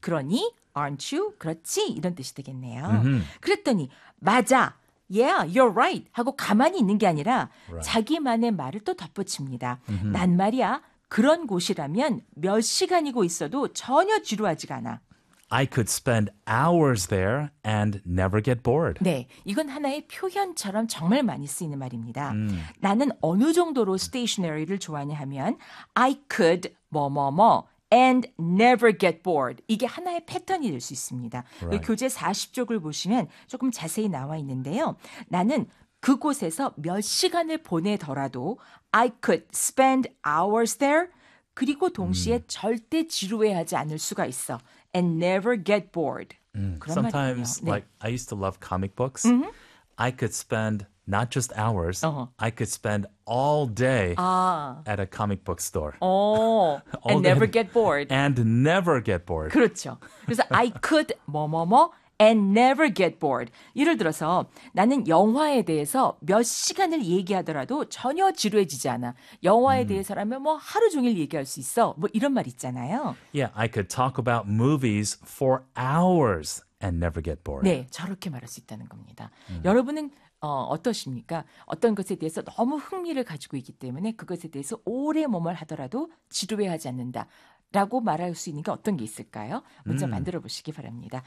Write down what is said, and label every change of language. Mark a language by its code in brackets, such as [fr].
[ko] 그러니 [en] aren't you? [ko] 그렇지? 이런 뜻이 되겠네요. Mm-hmm. 그랬더니 맞아. [en] Yeah, you're right. [ko] 하고 가만히 있는 게 아니라 [en] right. [ko] 자기만의 말을 또 덧붙입니다. Mm-hmm. 난 말이야. 그런 곳이라면 몇 시간이고 있어도 전혀 지루하지가 않아. [en] I could spend hours there and never get bored. [ko] 네, 이건 하나의 표현처럼 정말 많이 쓰이는 말입니다. Mm. 나는 어느 정도로 stationery를 좋아하냐 하면 [en] I could [ko] 뭐뭐뭐 [en] and never get bored. [ko] 이게 하나의 패턴이 될 수 있습니다. [en] Right. [ko] 교재 40쪽을 보시면 조금 자세히 나와 있는데요. 나는 그곳에서 몇 시간을 보내더라도 [en] I could spend hours there. [ko] 그리고 동시에 절대 지루해하지 않을 수가 있어. [en] And never get bored. Sometimes, 네. like, I used to love comic books. Mm-hmm. I could spend not just hours, uh-huh. I could spend all day 아. at a comic book store. Oh, and never get bored. And never get bored. [ko] 그렇죠. 그래서 [en] I could [ko] 뭐뭐뭐 [en] and never get bored. [ko] 예를 들어서 나는 영화에 대해서 몇 시간을 얘기하더라도 전혀 지루해지지 않아. 영화에 대해서라면 뭐 하루 종일 얘기할 수 있어. 뭐 이런 말 있잖아요. [en] Yeah, I could talk about movies for hours and never get bored. [ko] 네, 저렇게 말할 수 있다는 겁니다. 여러분은 어떠십니까? 어떤 것에 대해서 너무 흥미를 가지고 있기 때문에 그것에 대해서 오래 뭐뭘 하더라도 지루해하지 않는다. 라고 말할 수 있는 게 어떤 게 있을까요? 먼저 만들어 보시기 바랍니다.